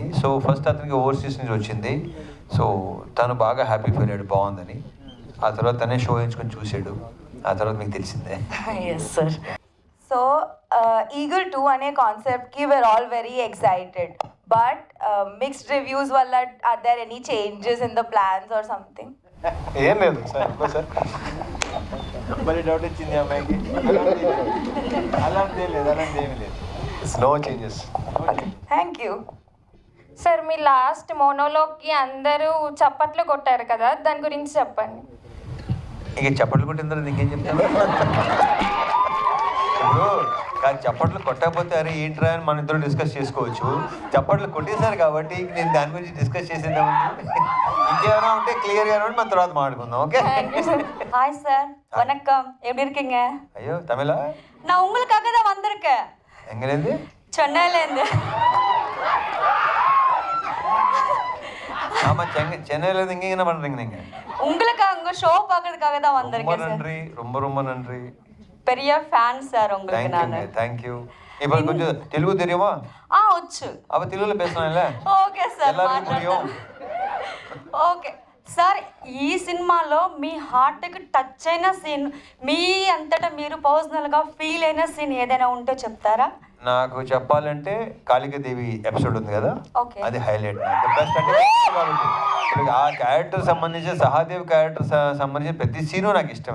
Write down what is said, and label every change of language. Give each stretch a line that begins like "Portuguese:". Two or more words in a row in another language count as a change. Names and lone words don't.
Telugu: సో ఫస్ట్ అతనికి ఓవర్సీస్ నుంచి వచ్చింది. సో తను బాగా
English: happy feel
Telugu: అయ్యాడు, బాగుందని. ఆ తర్వాత తనే షో ఎంచుకొని చూసాడు. ఆ తర్వాత మీకు తెలిసిందే.
English: yes sir.
Telugu: సో ఈగల్ 2 అనే కాన్సెప్ట్కి
English: we are all very excited, but mixed reviews
Telugu: వల్ల
English: are there any changes in the plans or something?
Telugu: ఏం లేదు సార్. మరి డౌట్ వచ్చింది అమ్మాయికి. అలాంటి ఏమీ లేదు.
English: no changes. thank you
Telugu: సార్. మీ లాస్ట్ మోనోలోగ్కి అందరూ చప్పట్లు కొట్టారు కదా, దాని గురించి చెప్పండి. ఇంక చప్పట్లు కొట్టిన తర్వాత ఇంకేం చెప్తాను? కానీ చప్పట్లు కొట్టకపోతే అరే ఏంట్రా అని మన ఇద్దరు డిస్కస్ చేసుకోవచ్చు. చప్పట్లు కొట్టేశారు కాబట్టి నేను దాని గురించి డిస్కస్ చేసేద్దామండి. ఇంకేమైనా ఉంటే క్లియర్గా మనం తర్వాత మాట్లాడుకుందాం. ఓకే.
Tamil: ஹாய் சார், வணக்கம். எப்படி இருக்கீங்க? ஐயோ தமிழா? நான் உங்களுக்காக தான் வந்திருக்கேன். எங்கேருந்து? சென்னையிலேருந்து. ஆமாம், சென்னையிலேருந்து இங்கே என்ன பண்ணுறீங்க நீங்கள்? உங்களுக்காக உங்க ஷோ பார்க்கறதுக்காக தான் ரொம்ப வந்திருக்கேன் சார். நன்றி, ரொம்ப ரொம்ப நன்றி. பெரிய ஃபேன் சார் உங்களுக்கு நான். தேங்க்யூ. இப்போ கொஞ்சம் தெலுங்கு தெரியுமா?
Telugu: వచ్చు.
Tamil: அப்போ தெலுங்குல பேசலாம்ல?
English: okay sir.
Tamil: எல்லாருக்கும் புரியும்.
Telugu: ఓకే సార్, ఈ సినిమాలో మీ హార్ట్కి టచ్ అయిన సీన్, మీ అంతటా మీరు పర్సనల్గా ఫీల్ అయిన సీన్ ఏదైనా ఉంటే చెప్తారా? నాకు చెప్పాలంటే కాళికాదేవి ఎపిసోడ్ ఉంది కదా, అది హైలైట్. బెస్ట్ అంటే ఇప్పుడు ఆ క్యారెక్టర్ సంబంధించి సహాదేవ్ క్యారెక్టర్ సంబంధించిన ప్రతి సీను నాకు ఇష్టమే.